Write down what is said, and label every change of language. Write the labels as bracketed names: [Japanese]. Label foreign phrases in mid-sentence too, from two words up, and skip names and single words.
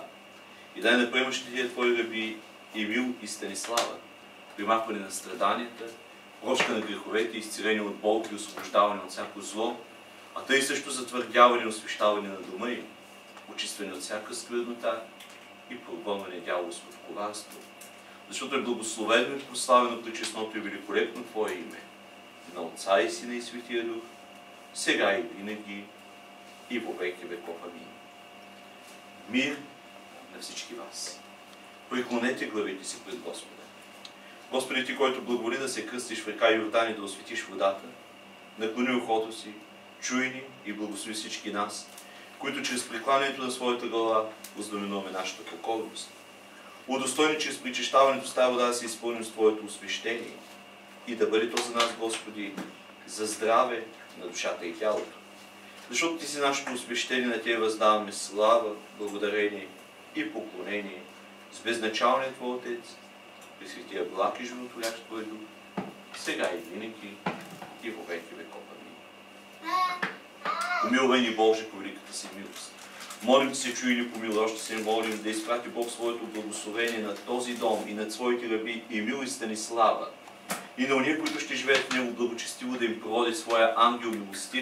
[Bulgarian] И дай на приемащите Тия Твои раби Емил и Станислава примахване на страданията, прошка на греховете, изцеление от болки и освобождаване от всяко зло, а тъй също затвърдяване и освещаване на дома им, очистване от всяка сквернота и прогонване дяволското коварство. Защото е благословено и прославено пречестното и великолепно Твое име, на Отца и Сина и Светия Дух, сега и винаги и [Church Slavic] во веки веков. [Bulgarian] Амин. Мир на всички вас. Преклонете главите си пред Господа. Господи, Ти, който благоволи да се кръстиш в река Йордан и да осветиш водата, наклони ухото си, чуй ни и благослови всички нас, които чрез прекланяето на своята глава ознаменуваме нашата покорност. Удостойни чрез причащаването с тая вода да се изпълним с Твоето освещение и да бъде то за нас, Господи, за здраве на душата и тялото. Защото Ти си нашето освещение, на Тебе въздаваме слава, благодарение и поклонение с безначалния Твой Отец, при светия благ и животворящ Твой Дух, сега и винаги и [Church Slavic] во веки веков. [Bulgarian] Амин. Помилвай ни, Боже, по великата великата си милост. Молим се, чуй ни помилуй, още се молим да изпрати Бог своето благословение на този дом и над своите раби Емил и Станислава. И на уния, които ще живеят в него благочестиво, да им проводи своя ангел милостив.